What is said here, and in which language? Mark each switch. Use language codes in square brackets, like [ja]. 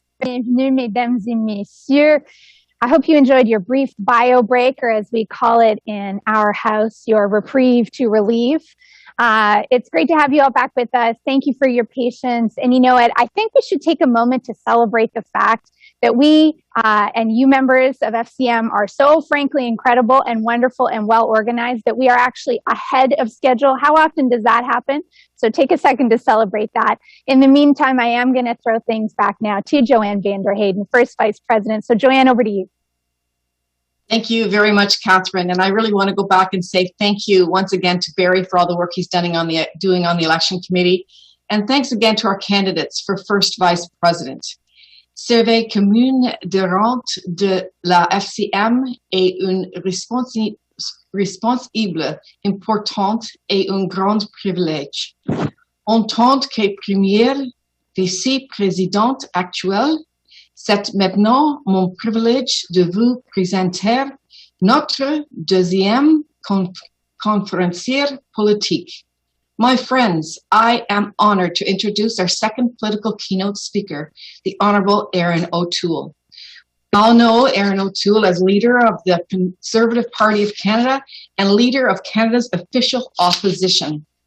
[fr] Bienvenue, mesdames et messieurs. [en] I hope you enjoyed your brief bio break, or as we call it in our house, your reprieve to relieve. It's great to have you all back with us. Thank you for your patience. And you know what? I think we should take a moment to celebrate the fact that we and you members of FCM are so frankly incredible and wonderful and well organized that we are actually ahead of schedule. How often does that happen? So take a second to celebrate that. In the meantime, I am going to throw things back now to Joanne Vanderheyden, First Vice President. So Joanne, over to you. Thank you very much, Catherine. And I really want to go back and say thank you once again to Barry for all the work he's doing on the election committee. And thanks again to our candidates for First Vice President. [fr] Surveille commune de rente de la FCM est une responsable importante et un grand privilège. En tant que première vice-présidente actuelle, c'est maintenant mon privilège de vous présenter notre deuxième conférencier politique. [en] My friends, I am honored to introduce our second political keynote speaker, the Honourable Erin O'Toole. We all know Erin O'Toole as leader of the Conservative Party of Canada and leader of Canada's official opposition.